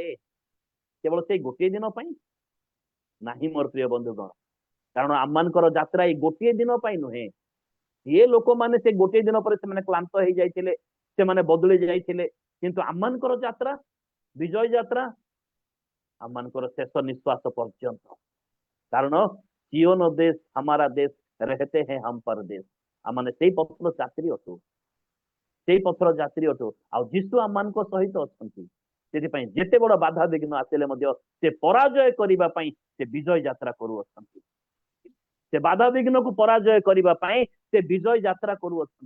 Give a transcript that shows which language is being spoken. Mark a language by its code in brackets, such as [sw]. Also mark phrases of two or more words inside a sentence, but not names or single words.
[or] କେବଳ ସେଇ ଗୋଟିଏ ଦିନ ପାଇଁ ନାହିଁ ମୋର ପ୍ରିୟ ବନ୍ଧୁଗଣ, କାରଣ ଆମମାନଙ୍କର ଯାତ୍ରା ଏଇ ଗୋଟିଏ ଦିନ ପାଇଁ ନୁହେଁ। ସିଏ ଲୋକମାନେ ସେ ଗୋଟିଏ ଦିନ ପରେ ସେମାନେ କ୍ଳାନ୍ତ ହେଇଯାଇଥିଲେ, ସେମାନେ ବଦଳି ଯାଇଥିଲେ, କିନ୍ତୁ ଆମମାନଙ୍କର ଯାତ୍ରା, ବିଜୟ ଯାତ୍ରା ଆମମାନଙ୍କର ଶେଷ ନିଶ୍ୱାସ ପର୍ଯ୍ୟନ୍ତ। [hi] କାରଣ सिओन देश हमारा देश, रहते हैं हम परदेश। [or] ଆମମାନେ ସେଇ ପଥର ଯାତ୍ରୀ ଅଟୁ, ସେଇ ପଥର ଯାତ୍ରୀ ଅଟୁ, ଆଉ ଯୀଶୁ ଆମମାନଙ୍କ ସହିତ ଅଛନ୍ତି। ସେଥିପାଇଁ ଯେତେ ବଡ ବାଧା ବିଘ୍ନ ଆସିଲେ ମଧ୍ୟ ସେ ପରାଜୟ କରିବା ପାଇଁ ସେ ବିଜୟ ଯାତ୍ରା କରୁଅଛନ୍ତି। ସେ ବାଧା ବିଘ୍ନକୁ ପରାଜୟ କରିବା ପାଇଁ ସେ ବିଜୟ ଯାତ୍ରା କରୁଅଛନ୍ତି।